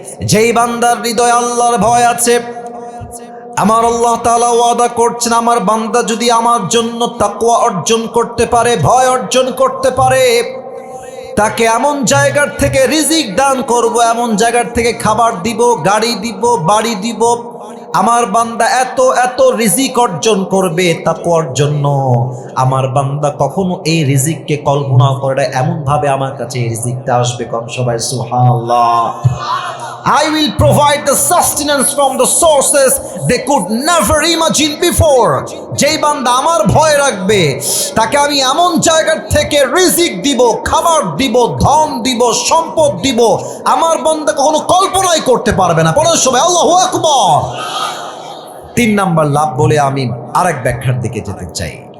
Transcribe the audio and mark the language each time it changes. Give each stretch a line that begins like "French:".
Bangla: যেই বান্দার হৃদয়ে আল্লাহর ভয় আছে, আমার আল্লাহ তাআলা ওয়াদা করছেন, আমার বান্দা যদি আমার জন্য তাকওয়া অর্জন করতে পারে, ভয় অর্জন করতে পারে, তাকে এমন জায়গার থেকে রিজিক দান করব, এমন জায়গার থেকে খাবার দিব, গাড়ি দিব, বাড়ি দিব। আমার বান্দা এত এত রিজিক অর্জন করবে তাকওয়ার জন্য। আমার বান্দা কখনো এই রিজিককে কল্পনা করে না, এমন ভাবে আমার কাছে এই রিজিকটা আসবে। কম সবাই সুবহানাল্লাহ।
English: I will provide the sustenance from the sources they could never imagine before.
Bangla: যেই বান্দা আমার ভয় রাখবে, তাকে আমি এমন জায়গার থেকে রিজিক দিব, খাবার দিব, ধন দিব, সম্পদ দিব, আমার বান্দা কখনো কল্পনাই করতে পারবে না। বলেন সবাই আল্লাহু আকবার। 3 নাম্বার লাভ বলে আমি আরেক ব্যাখ্যার দিকে যেতে চাই।